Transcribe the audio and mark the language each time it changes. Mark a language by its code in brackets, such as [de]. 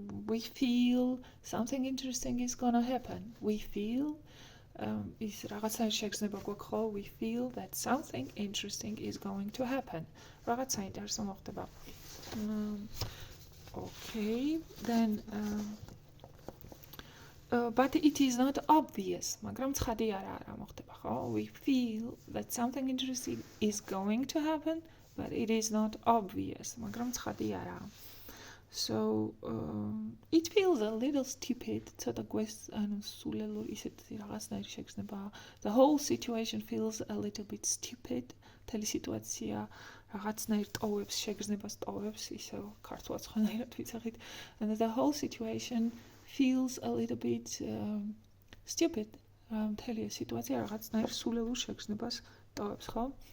[en] We feel something interesting is gonna happen. [ka] We feel is რაღაცა შეგრძნება გვაქვს ხო? [en] We feel that something interesting is going to happen. [ka] რაღაცა ინტერესო მოხდება. [en] Okay, then but it is not obvious. [ka] მაგრამ ცხადი არა მოხდება ხო? [en] We feel that something interesting is going to happen, but it is not obvious. [ka] მაგრამ ცხადი არა. [en] So it feels a little stupid. [ka] ცოტა გვეს ანუ სულელო ისეთი რაღაცნაირი შეგრძნება. [en] The whole situation feels a little bit stupid. [ka] მთელი სიტუაცია რაღაცნაირ ტოვებს, შეგრძნებას ტოვებს, ისე ქართულად სხვანაირად ვიცახით. [en] And the whole situation feels a little bit stupid. [ka] მთელი სიტუაცია რაღაცნაირ სულელო შეგრძნებას ტოვებს, ხო?